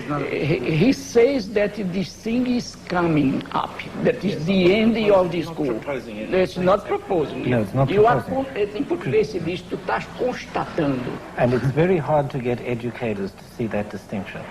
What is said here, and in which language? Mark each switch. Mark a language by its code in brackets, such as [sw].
[en] He says that this thing is coming up, that is the end of the school. It's not proposing. No, it's not proposing. [pt] Em português se diz, tu estás constatando. [en] And it's very hard to get educators to see that distinction.